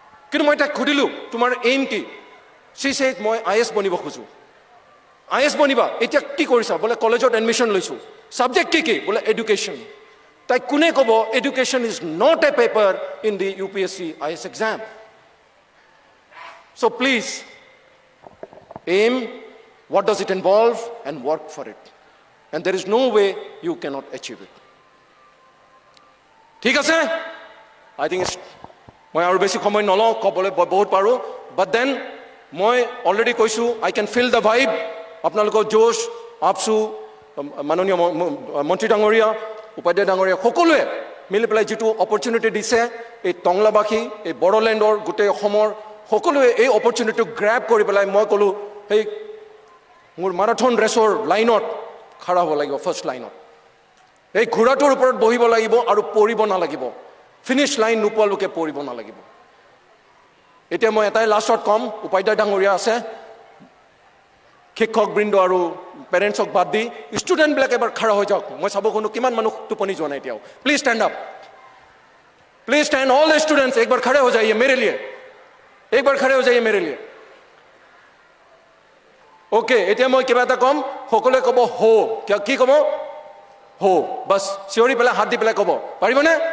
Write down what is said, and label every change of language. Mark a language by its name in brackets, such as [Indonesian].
[Assamese] কিন্তু মই তাইক সুধিলোঁ তোমাৰ এইম কি? চি ছেড মই IAS বনিব খোজোঁ। IAS বনিবা, এতিয়া কি কৰিছা? বোলে কলেজত এডমিশ্যন লৈছোঁ। ছাবজেক্ট কি কি? বোলে এডুকেশ্যন। তাইক কোনে ক'ব [English] Education is not a paper in the UPSC IAS exam? So' please aim, what does it involve, and work for it. And there is no way you cannot achieve it. [Assamese] ঠিক আছে? I think মই আৰু বেছি সময় নলওঁ, ক'বলৈ বহুত পাৰোঁ, but then মই অলৰেডি কৈছোঁ [English] I can feel the vibe, [Assamese] আপোনালোকৰ জোশ, আপচু, মাননীয় মন্ত্ৰী ডাঙৰীয়া, উপাধ্যায় ডাঙৰীয়া, সকলোৱে মিলি পেলাই যিটো অপৰচুনিটি দিছে এই টংলাবাসী, এই বড়োলেণ্ডৰ, গোটেই অসমৰ সকলোৱে এই অপৰচুনিটিটো গ্ৰেব কৰি পেলাই মই ক'লোঁ সেই মোৰ মাৰাথন ৰেচৰ লাইনত খাৰা হ'ব লাগিব, ফাৰ্ষ্ট লাইনত। এই ঘোঁৰাটোৰ ওপৰত বহিব লাগিব আৰু পৰিব নালাগিব, ফিনিছ লাইন নোপোৱালৈকে পৰিব নালাগিব। এতিয়া মই এটাই লাষ্টত ক'ম, উপাধ্যায় ডাঙৰীয়া আছে, শিক্ষকবৃন্দ আৰু পেৰেণ্টছক বাদ দি ষ্টুডেণ্টবিলাক এবাৰ খাৰা হৈ যাওক। মই চাব কোনো কিমান মানুহ টোপনি যোৱা নাই এতিয়াও। [English] please stand up, please stand, all the students [Hindi] एक बार खड़े हो जाइए मेरे लिए, एक बार खड़े हो जाइए मेरे लिए। [Assamese] ओके, এতিয়া মই কিবা এটা ক'ম, সকলোৱে ক'ব হো। কি ক'ব? হো। বাছ চিঞৰি পেলাই হাত দি পেলাই ক'ব, পাৰিবনে?